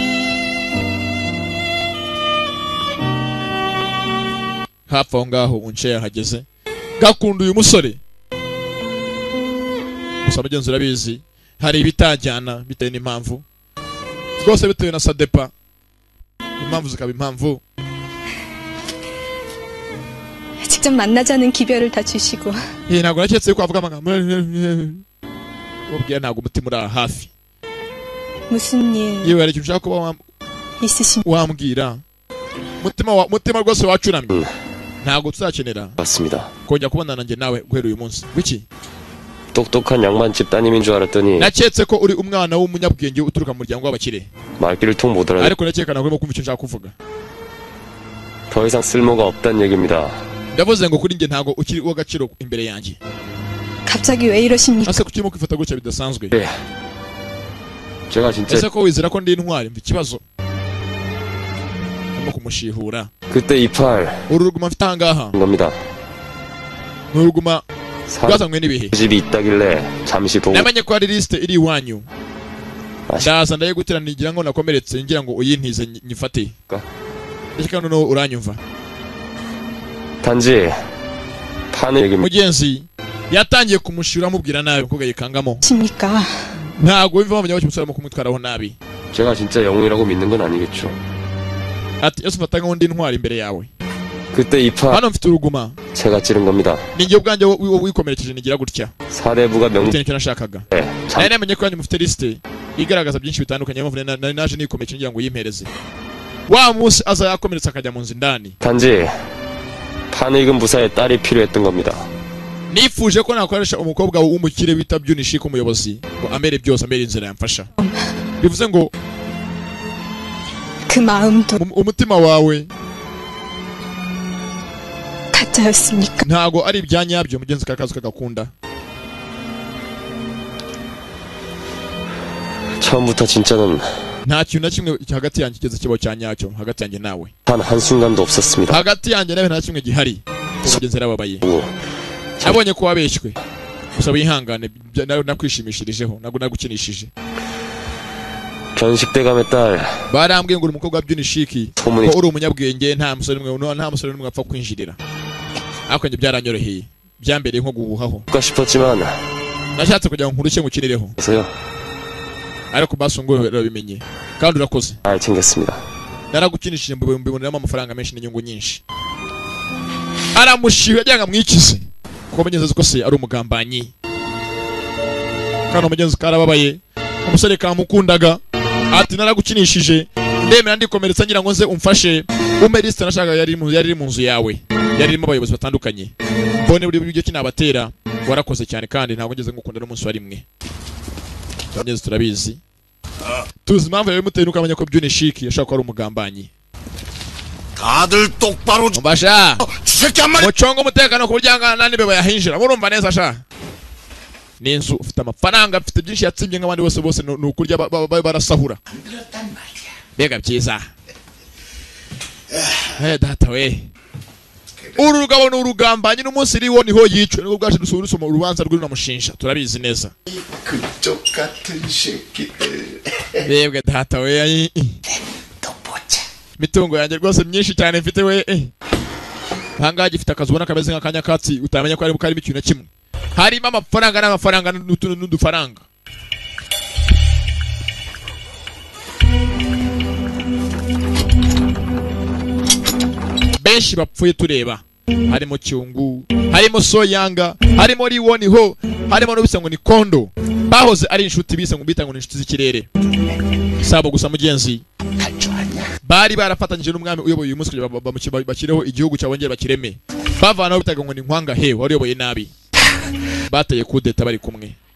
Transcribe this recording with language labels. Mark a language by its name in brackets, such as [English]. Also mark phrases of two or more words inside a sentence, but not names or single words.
[Kinyarwanda] hafi aho ngaho unce yahageze gakunda uyu musore gusa mugenzi urabizi hari ibitajyana bitewe n'impamvu rwose bitewe na Sadepa impamvu zikaba impamvu [Korean] 직접 만나자는 기별을 다 주시고 [Kinyarwanda] ntabwo naketse yuko avuga amagambo ubwira ntabwo umutima uri hafi [Korean] 무슨 일 [Kinyarwanda] yewe hari ikintu ushaka kuba wambwira mutima rwose wacuramye ntabwo tuzakenera [Korean] 맞습니다. [Kinyarwanda] kongera kubonana nanjye nawe guhera uyu munsi wiki [Korean] 똑똑한 양반집 따님인 줄 알았더니 [Kinyarwanda] naketse ko uri umwana w'umunyabwenge uturuka mu muryango w'abakire [Korean] 말귀를 통 못 알아. [Kinyarwanda] ariko nakeka ntabwo urimo kumva icyo nshaka kuvuga [Korean] 더 이상 쓸모가 없다는 얘기입니다. [Kinyarwanda] ndavuze ngo kuri njye ntabwo ukiri uw'agaciro imbere yanjye [Korean] 갑자기 왜 이러십니까? [Kinyarwanda] ase kuki urimo kwifata gutya bidasanzwe [Korean] 네. 제가 진짜 [Kinyarwanda] ese ko wizera ko ndi intwari mva ikibazo urimo kumushihura [Korean] 그때 이 팔 [Kinyarwanda] uru ruguma mfite ahangaha [Korean] 겁니다. [Kinyarwanda] ni uruguma rwazanywe n'ibihe [Korean] 집이 있다길래 잠시 보고 [Kinyarwanda] namenye ko hari lisite iri iwanyu ndaza ndayegutira nigira ngo nakomeretse ngira ngo uyintize nyifate reka noneho uranyumva [Korean] 단지 판을 얘기입니다. [Kinyarwanda] mugenzi yatangiye kumushira amubwira nabi kuko yikangamo [Korean] 십니까? [Kinyarwanda] ntabwo wimva bamenya ko umusore mu kumutwaraho nabi [Korean] 제가 진짜 영웅이라고 믿는 건 아니겠죠. [Kinyarwanda] ati yesu mfata nk'undi ntwari imbere yawe [Korean] 그때 이 팔 [Kinyarwanda] hano mfite uruguma [Korean] 제가 찌른 겁니다. [Kinyarwanda] ninjye ubwanjye wikomerekeje nigira gutya [Korean] 사대부가 명 [Kinyarwanda] bitewe n'icyo nashakaga nari namenye ko yanyu mufite lisite igaragaza byinshi bitandukanye mpamvu nari naje nikomerekeje ngira ngo yimpereze wa munsi aza yakomeretse akajya mu nzu indani [Korean] 단지 판 읽은 부사의 딸이 필요했던 겁니다. [Kinyarwanda] nifuje ko nakoresha umukobwa w'umukire bita Byunishiko umuyobozi ngo amere byose amere inzira yamfasha bivuze ngo [Korean] 그 마음도 [Kinyarwanda] umutima wawe [Korean] 가짜였습니까? [Kinyarwanda] ntago ari ibyanyabyo mugenzi kakazi kagakunda [Korean] 처음부터 진짜는 [Kinyarwanda] nta kintu na kimwe hagati yanjye kigeze kibaho cyanyacyo hagati yanjye nawe [Korean] 단 한순간도 없었습니다. [Kinyarwanda] hagati yanjye nawe nta kimwe gihari mugenzi yarababaye [Korean] 오, [Kinyarwanda] nabonye ko wabeshywe gusa wihangane nakwishimishirijeho ntabwo nagukinishije [Korean] 견식대감의 딸 [Kinyarwanda] barambwiye ngo uri umukobwa wa Byunishiki [Korean] 소문이 [Kinyarwanda] ko uri umunyabwenge nta musore n'umwe apfa kwinjirira ariko njye byaranyoroheye byambereye nko guhuhaho [Korean] 가 싶었지만 [Kinyarwanda] nashatse kugira ngo nkurushye ngukinireho [Korean] 그래서요. [Kinyarwanda] ariko basunguye urabimenye kandi urakoze [Korean] 잘 챙겼습니다. [Kinyarwanda] naragukinishije mbiboneramo amafaranga menshi n'inyungu nyinshi aramushiwe yagira ngo amwikize kuko mugenzi ko se ari umugambanyi kandi umugenzi karababaye umusore kamukundaga ati naragukinishije ndemera ndikomeretsa ngira ngo nze umfashe umpe lisite nashaka yari iri mu nzu yawe yari irimo abayobozi batandukanye mbone buri buryo kinabatera warakoze cyane kandi ntabwo ngeze ngukunda n'umunsi wa rimwe mugenzi turabizi tuzi impamvu yawe muteye nuko amenya ko Byunishiki yashaka ko ari umugambanyi [Korean] 다들 똑바로 [Kinyarwanda] mbasha [Korean] 주새끼 한 마리 [Kinyarwanda] mucongo umutekano ku buryo angana n'ibe bayahinjira murumva neza sha ni inzu ufite amafaranga afite byinshi yatsibye nk'abandi bose ni ukurya barasahura mbega byiza data we uru rugabo ni urugambanyi n'umunsi iriho niho yicwe nubwo bwaje dusoma urubanza rw'unamushinja turabizi neza [Korean] 그쪽 같은 새끼들 [Kinyarwanda] mbega data we mitungo yanjye rwose myinshi cyane mfite we ahangaha gifite akazi ubona kameze nk'akanya katsi utamenya ko karimo ikintu na kimwe harimo amafaranga n'amafaranga n'udufaranga benshi bapfuye tureba harimo Cyungu harimo Soyanga harimo Liwoni ho harimo n'ubise ngo ni Kondo bahoze ari inshuti bise ngo bita ngo ni inshuti z'ikirere sabo gusa mugenzi bari barafatanyije n'umwami uyoboye uyu munsi bakireho igihugu cyabongera bakireme bavanaho bitaga ngo ni Nkwanga he wari uyoboye nabi bateye kudeta bari kumwe